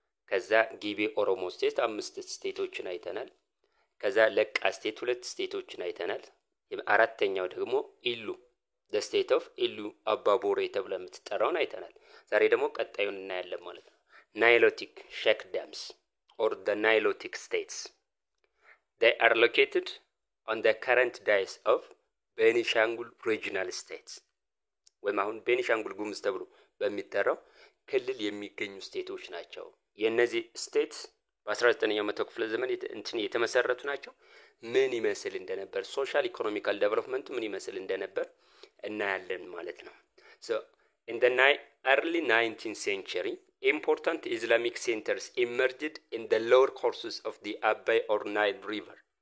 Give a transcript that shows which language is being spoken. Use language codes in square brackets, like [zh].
[am] ከዛ ጊቤ ኦሮሞ ስቴት 5 ስቴቶችን አይተናል። ከዛ ለቃ ስቴት 2 ስቴቶችን አይተናል። አራተኛው ደግሞ ኢሉ [en] the state of [am] ኢሉ አባቦሬ ተብለው የምትጠራውን አይተናል። ዛሬ ደግሞ ቀጣዩን እናያለን ማለት ነው። ናይሎቲክ ሼክ ዳምስ [en] or the Nilotic states. They are located on the current dais of ቤኒሻንጉል regional states. [am] ወይም አሁን ቤኒሻንጉል ጉሙዝ ተብሎ በሚጠራው ክልል የሚገኙ ስቴቶች ናቸው። የነዚህ ስቴት በ19ኛው መቶ ክፍለ ዘመን የተመሰረቱ ናቸው። ምን ይመስል እንደነበር ሶሻል ኢኮኖሚካል ዴቨሎፕመንት ምን ይመስል እንደነበር እናያለን ማለት ነው። [en] so in the early 19th century important Islamic centers emerged in the lower courses of the Abai or Nile river.